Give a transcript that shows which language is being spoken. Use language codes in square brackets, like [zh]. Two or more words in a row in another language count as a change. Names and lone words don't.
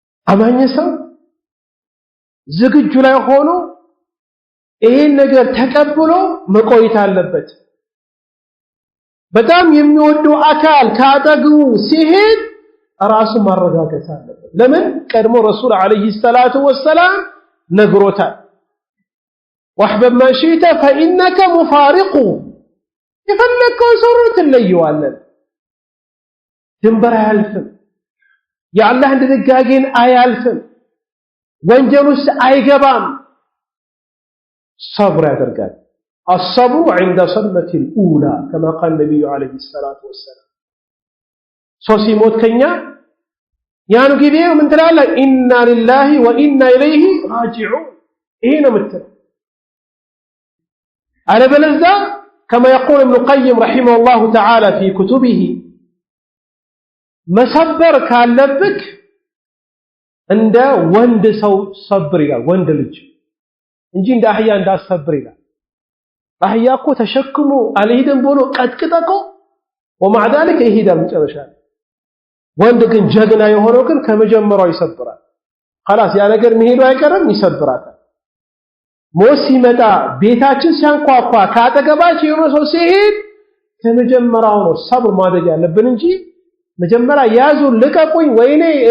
[am] አማኝ ሰው ዝግጁ ላይ ሆኖ ይሄን ነገር ተቀብሎ መቆየት አለበት። በጣም የሚወደው አካል ካጠገቡ ሲሄድ ራሱ ማረጋገጥ አለበት። ለምን ቀድሞ [ar] رسول عليه الصلاة والسلام [am] ነግሮታል። [ar] واحبب ما شئت فإنك مفارق [am] የፈለከው ሰው ትለየዋለህ። ድንበር አያልፍም። የአላህ ድንጋጌን አያልፍም። ወንጀል ውስጥ አይገባም። [ar] صبر ያደርጋል። الصبر عند صدمة الأولى كما قال النبي عليه الصلاة والسلام [am] ሰው ሲሞት ከኛ ያን ጊዜ ምን ትላለህ? [ar] إنا لله وإنا إليه راجعون። [am] ይሄ ነው የምትለው። አለበለዚያ [ar] كما يقول ابن القيم رحمه الله تعالى في كتبه [am] መሰበር ካለብክ እንደ ወንድ ሰው ሰብር ይላል። ወንድ ልጅ እንጂ እንደ አህያ እንዳሰብር ይላል። አህያ እኮ ተሸክሞ አልሄድም ብሎ ቀጥቅጠቆ [ar] ومع ذلك [am] ይሄዳል መጨረሻ። ወንድ ግን ጀግና የሆነው ግን ከመጀመሪያው ይሰብራል። خلاص ያ ነገር መሄዱ አይቀርም፣ ይሰብራታል። ሞት ሲመጣ ቤታችን ሲያንኳኳ ካጠገባችን የሆነ ሰው ሲሄድ ከመጀመሪያው ነው ሰብር ማድረግ ያለብን እንጂ መጀመሪያ ያዙ ልቀቁኝ ወይኔ እኔ